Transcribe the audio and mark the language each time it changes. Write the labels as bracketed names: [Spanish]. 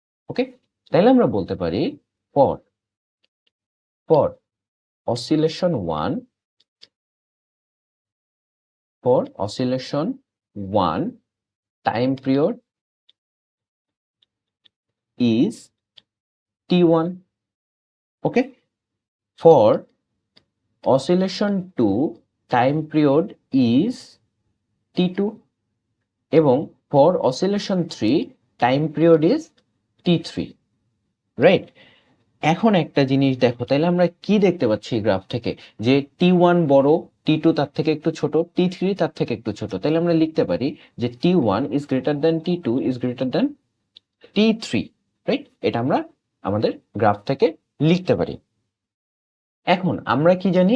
[English] okay, [Bangla] তাহলে আমরা বলতে পারি [English] For for oscillation 1, for oscillation 1 time period is t1. Okay, for oscillation 2 time period is t2 এবং for oscillation 3 time period is t3, right? [Bangla] এখন একটা জিনিস দেখো, তাহলে আমরা কি দেখতে পাচ্ছি গ্রাফ থেকে যে t1 বড় T2 তার থেকে একটু ছোট, T3 তার থেকে একটু ছোট, তাহলে আমরা লিখতে পারি যে [English] T1 is greater than T2 is greater than T3, [Bangla] right? এটা আমরা আমাদের গ্রাফ থেকে লিখতে পারি। এখন আমরা কি জানি?